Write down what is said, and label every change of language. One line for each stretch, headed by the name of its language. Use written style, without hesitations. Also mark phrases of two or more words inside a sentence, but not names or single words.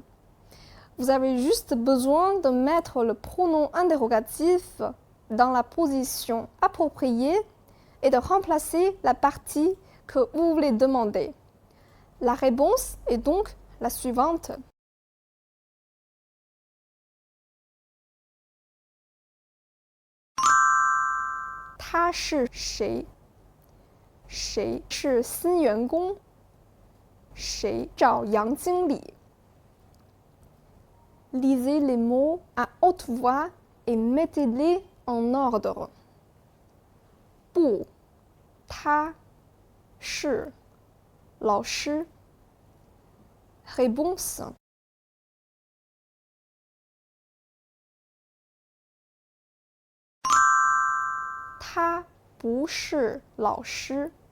French: Vous avez juste besoin de mettre le pronom interrogatif dans la position appropriée et de remplacer la partie que vous voulez demander. La réponse est donc la suivante.
Chinese: 他是谁？谁是新员工？谁找杨经理？
French: Lisez les mots à haute voix et mettez-les en ordre.
Chinese: 不，他是老师。Réponse. 他不是老师。